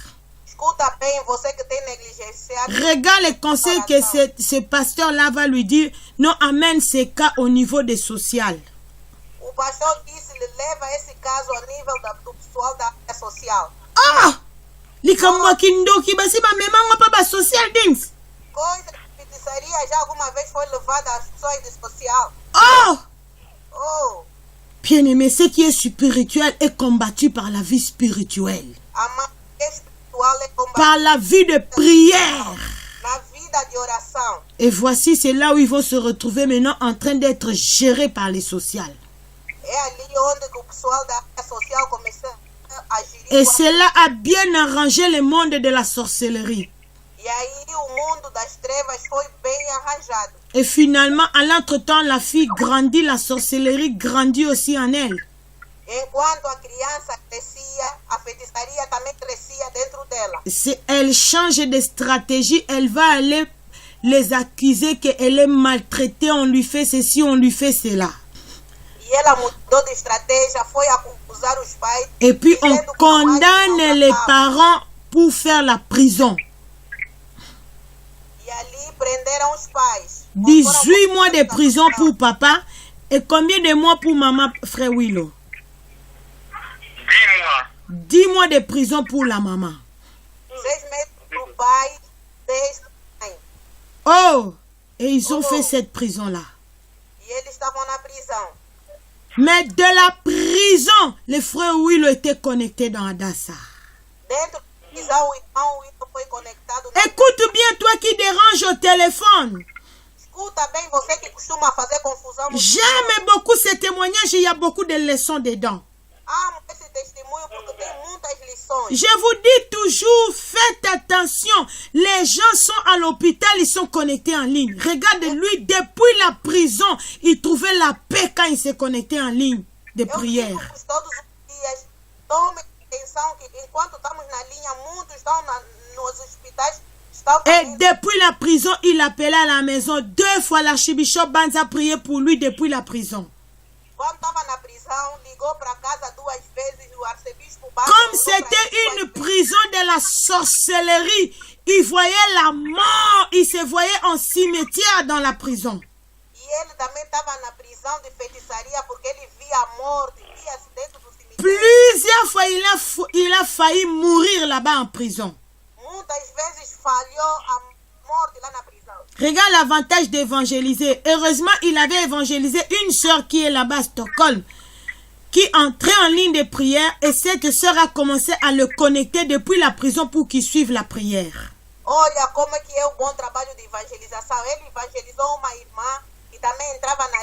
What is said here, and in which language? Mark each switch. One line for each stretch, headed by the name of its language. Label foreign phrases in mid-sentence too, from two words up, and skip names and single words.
French: Regarde les conseils que ce pasteur-là va lui dire. Non, amène ces cas au niveau des sociales. Ah!
Lingala: Likamwa kindoki basi ba memango pa ba
English: social things.
French: Oh! Bien-aimé, ce qui est spirituel est combattu par la vie spirituelle. Par la vie de prière. Et voici, c'est là où ils vont se retrouver maintenant en train d'être gérés par les sociales. Et cela a bien arrangé le monde de la sorcellerie. Et finalement, à l'entretemps, la fille grandit, la sorcellerie grandit aussi en elle.
Portuguese: Enquanto a criança crescia, a feitiçaria também crescia dentro dela.
French: Elle change de stratégie, elle va aller les accuser qu'elle est maltraitée, on lui fait ceci, on lui fait cela.
Portuguese: E ela mudou de estratégia, foi acusar os pais.
French: Et puis on
Portuguese: dizendo que
French: condamne les parents pour faire la prison.
Portuguese: E ali prenderam os pais.
French: 18 mois de prison pour papa et combien de mois pour maman, frère Willow? 10 mois. 10 mois de prison pour la maman.
Portuguese: 6 meses para o pai, 10 para a mãe.
French: Oh! Et ils ont fait cette prison-là.
Portuguese: E eles estavam na prisão.
French: Mais de la prison, les frères Willow étaient connectés dans Adassa.
Portuguese: Dentro da prisão, o irmão Wilson foi conectado.
French: Écoute bien, toi qui dérange au téléphone.
Portuguese: Escuta bem, você que costuma fazer confusão.
French: J'aime beaucoup ce témoignage, il y a beaucoup de leçons dedans.
Portuguese: Amo esse testemunho porque tem muitas lições.
French: Je vous dis toujours, faites attention. Les gens sont à l'hôpital, ils sont connectés en ligne. Regarde lui, depuis la prison, il trouvait la paix quand il s'est connecté en ligne de prière.
Portuguese: Eu digo todos os dias, tome atenção que enquanto estamos na linha, muitos estão nos hospitais.
French: Et depuis la prison, il appelait à la maison. 2 fois l'archibishop Banza priait pour lui depuis la prison.
Portuguese: Quando estava na prisão, ligou para casa 2 vezes o arcebispo.
French: Comme c'était une prison de la sorcellerie, il voyait la mort, il se voyait en cimetière dans la prison.
Portuguese: E ele também estava na prisão de feitiçaria porque ele via a morte, via-se dentro do cemitério.
French: Plusieurs fois, il a failli mourir là-bas en prison.
Portuguese: Muitas vezes falhou a morte lá na prisão.
French: Regarde l'avantage d'évangéliser. Heureusement, il avait évangélisé une sœur qui est là-bas à Stockholm, qui entrait en ligne de prière et cette sœur a commencé à le connecter depuis la prison pour qu'il suive la prière.
Portuguese: Olha como é que é o bom trabalho de evangelização. Ele evangelizou uma irmã e também entrava na linha.